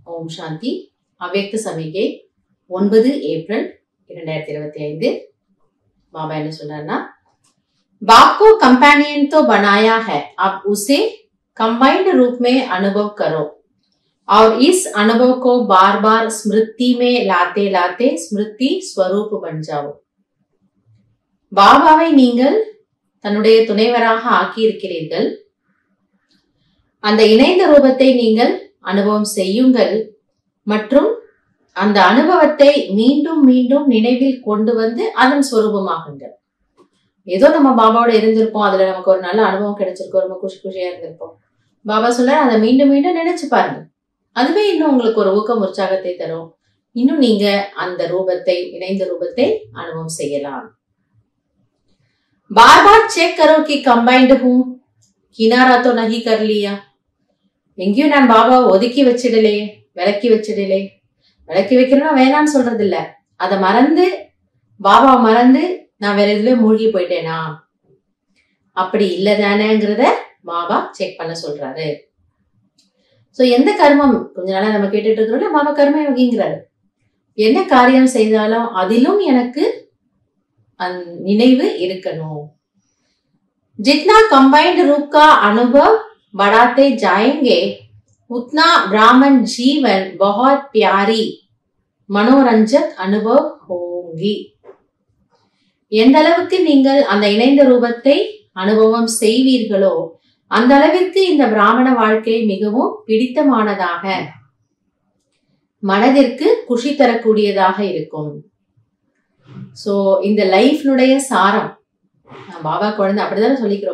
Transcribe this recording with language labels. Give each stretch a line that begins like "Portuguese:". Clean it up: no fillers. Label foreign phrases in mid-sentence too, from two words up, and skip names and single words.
Tamil: சாந்தி. அவ்யக்த சமிகை 9 ஏப்ரல் 2025.
Hindi: बाबा ने सुना बाप को कंपेनियन तो बनाया है, अब उसे कंबाइंड रूप में अनुभव करो और इस अनुभव को बार बार स्मृति में लाते लाते स्मृति स्वरूप बन जाओ.
Tamil: பாபாவை நீங்கள் தன்னுடைய துணைவராக ஆக்கியிருக்கிறீர்கள். அந்த இணைந்த ரூபத்தை நீங்கள் அனுபவம் செய்யுங்கள் மற்றும் அந்த அனுபவத்தை மீண்டும் மீண்டும் நினைவில் கொண்டு வந்து அதன் ஸ்வரூபமாகுங்கள். ஏதோ நம்ம பாபாவோட இருந்திருப்போம், அதுல நமக்கு ஒரு நல்ல அனுபவம் கிடைச்சிருக்கோம், ரொம்ப குஷியா இருந்திருப்போம். பாபா சொல்ல அதை மீண்டும் மீண்டும் நினைச்சு பாருங்க. அதுவே இன்னும் உங்களுக்கு ஒரு ஊக்கம் உற்சாகத்தை தரும். இன்னும் நீங்க அந்த ரூபத்தை இணைந்த ரூபத்தை அனுபவம் செய்யலாம்.
Hindi: बार बार चेक करो कि कंबाइंड हूं, किनारा तो नहीं कर लिया.
Tamil: எங்கேயும் நான் பாபாவை ஒதுக்கி வச்சிடலே, விலக்கி வச்சிடலே. விலக்கி வைக்கணும்னா வேணான்னு சொல்றது இல்ல, அதை மறந்து பாபா மறந்து நான் வேற எதுல மூழ்கி போயிட்டேனா, அப்படி இல்லதானேங்கிறத பாபா செக் பண்ண சொல்றாரு. சோ எந்த கர்மம் கொஞ்ச நாளா நம்ம கேட்டுட்டு இருக்கிறோம்ல, பாபா கர்ம யோகிங்கிறாரு. என்ன காரியம் செய்தாலும் அதிலும் எனக்கு நினைவு இருக்கணும்.
Hindi: जितना कंबाइंड रूप का अनुभव बढ़ाते जाएंगे उतना ब्राह्मण जीवन बहुत प्यारी मनोरंजक अनुभव होगी.
Tamil: எந்த அளவுக்கு நீங்கள் அந்த இணைந்த ரூபத்தை அனுபவம் செய்வீர்களோ அந்த அளவிற்கு இந்த பிராமண வாழ்க்கை மிகவும் பிடித்தமானதாக, மனதிற்கு குஷி தரக்கூடியதாக இருக்கும். சோ இந்த லைஃப்னுடைய சாரம், பாபா குழந்தை அப்படிதானே சொல்லிக்கிறோம்.